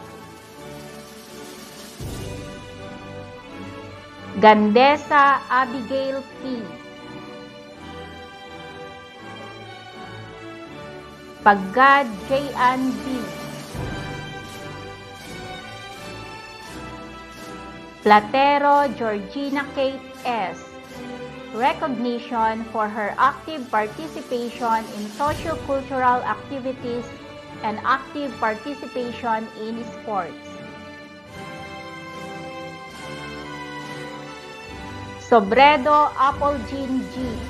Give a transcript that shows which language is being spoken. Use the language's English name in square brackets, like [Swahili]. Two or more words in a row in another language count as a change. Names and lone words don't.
[English] Gandesa Abigail P. Paggad J.Ann B. Platero Georgina Kate S. Recognition for her active participation in socio-cultural activities and active participation in sports. Sobredo Apple Jean G.